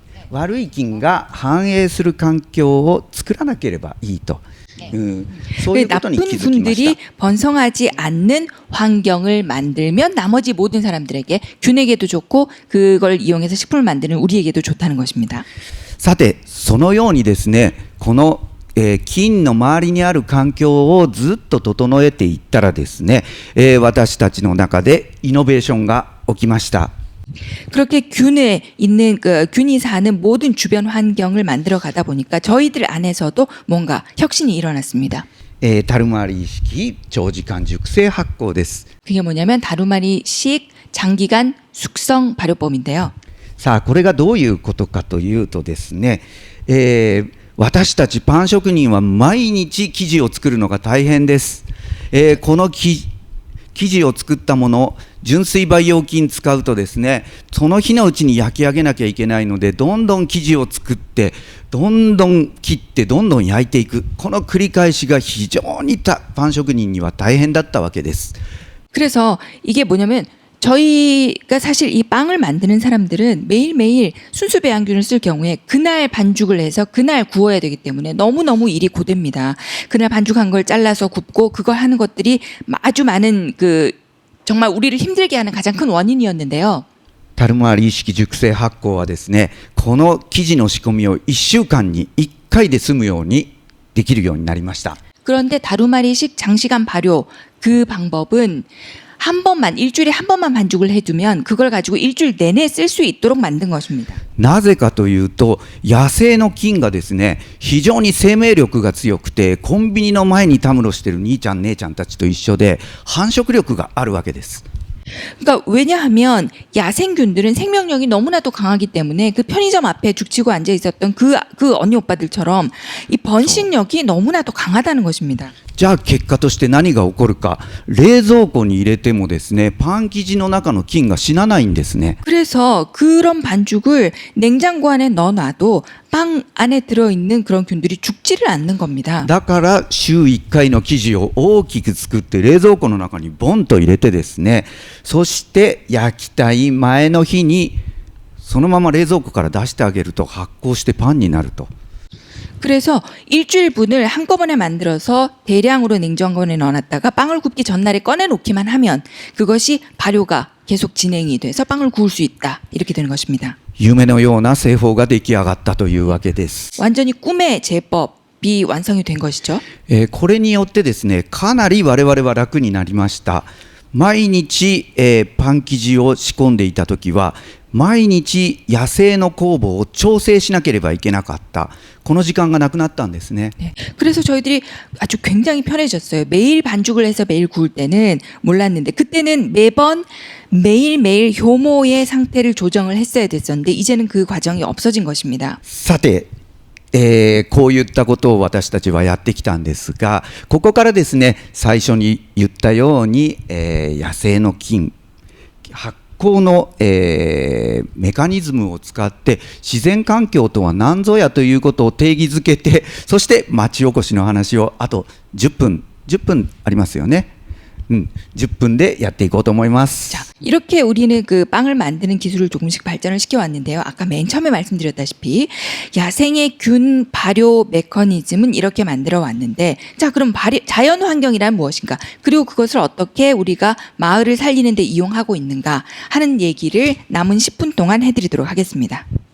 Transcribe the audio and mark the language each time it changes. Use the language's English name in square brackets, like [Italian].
[Japanese] 悪い菌が繁栄する環境を作らなければいいと、そういうことに気づきました。 [Korean] 나쁜 분들이 번성하지 않는 환경을 만들면 나머지 모든 사람들에게 균에게도 좋고 그걸 이용해서 식품을 만드는 우리에게도 좋다는 것입니다. [Japanese] さて、そのようにですね、この菌の周りにある環境をずっと整えていったらですね、私たちの中でイノベーションが起きました。 [Korean] 그렇게 균에 있는 균이 사는 모든 주변 환경을 만들어 가다 보니까 저희들 안에서도 뭔가 혁신이 일어났습니다. [Japanese] タルマリ式長時間熟成発酵です。 [Korean] 그게 뭐냐면 다루마리식 장기간 숙성 발효법인데요. [Japanese] さあ、これがどういうことかというとですね、私たちパン職人は毎日生地を作るのが大変です。この生地を作ったもの、純粋培養菌使うとですね、その日のうちに焼き上げなきゃいけないので、どんどん生地を作って、どんどん切って、どんどん焼いていく。この繰り返しが非常にパン職人には大変だったわけです。 [Korean] 그래서 이게 뭐냐면 저희가 사실 이 빵을 만드는 사람들은 매일매일 순수 배양균을 쓸 경우에 그날 반죽을 해서 그날 구워야 되기 때문에 너무너무 일이 고됩니다. 그날 반죽한 걸 잘라서 굽고 그걸 하는 것들이 아주 많은 정말 우리를 힘들게 하는 가장 큰 원인이었는데요. [Japanese] タルマリー式熟成発酵はですね、この生地の仕込みを1週間に1回で済むようにできるようになりました。 [Korean] 그런데 다루마리식 장시간 발효 그 방법은 한 번만 일주일에 한 번만 반죽을 해두면 그걸 가지고 일주일 내내 쓸 수 있도록 만든 것입니다. [Japanese] なぜかというと、野生の菌がですね、非常に生命力が強くて、コンビニの前にたむろしてる兄ちゃん姉ちゃんたちと一緒で繁殖力があるわけです。 [Korean] 그러니까 왜냐하면 야생균들은 생명력이 너무나도 강하기 때문에 그 편의점 앞에 죽치고 앉아 있었던 그 언니 오빠들처럼 이 번식력이 너무나도 강하다는 것입니다. [Japanese] じゃあ結果として何が起こるか、冷蔵庫に入れてもですね、パン生地の中の菌が死なないんですね。 [Korean] 그래서 그런 반죽을 냉장고 안에 넣어놔도 빵 안에 들어있는 그런 균들이 죽지를 않는 겁니다. [Japanese] だから週1回の生地を大きく作って冷蔵庫の中にボンと入れてですね、そして焼きたい前の日にそのまま冷蔵庫から出してあげると発酵してパンになると。 [Korean] 그래서 일주일분을 한꺼번에 만들어서 대량으로 냉장고에 넣어놨다가 빵을 굽기 전날에 꺼내놓기만 하면 그것이 발효가 계속 진행이 돼서 빵을 구울 수 있다. 이렇게 되는 것입니다. [Japanese] 夢のような製法が出来上がったというわけです。 [Korean] 완전히 꿈의 제법이 완성이 된 것이죠. [Japanese] これによってですね、かなり我々は楽になりました。毎日、パン生地を仕込んでいたときは、毎日野生の酵母を調整しなければいけなかった。この時間がなくなったんですね。 [Korean] 네. 그래서 저희들이 아주 굉장히 편해졌어요. 매일 반죽을 해서 매일 구울 때는 몰랐는데 그때는 매번 매일매일 효모의 상태를 조정을 했어야 됐었는데 이제는 그 과정이 없어진 것입니다. [Japanese] さて、こういったことを私たちはやってきたんですが、ここからですね、最初に言ったように、野生の菌、発酵の、メカニズムを使って自然環境とは何ぞやということを定義づけて、そして町おこしの話をあと10分ありますよね。 10分でやっていこうと思います。 [Korean] 자, 이렇게 우리는 그 빵을 만드는 기술을 조금씩 발전을 시켜왔는데요. 아까 맨 처음에 말씀드렸다시피 야생의 균 발효 메커니즘은 이렇게 만들어 왔는데 자, 그럼 자연 환경이란 무엇인가? 그리고 그것을 어떻게 우리가 마을을 살리는 데 이용하고 있는가 하는 얘기를 남은 10분 동안 해드리도록 하겠습니다.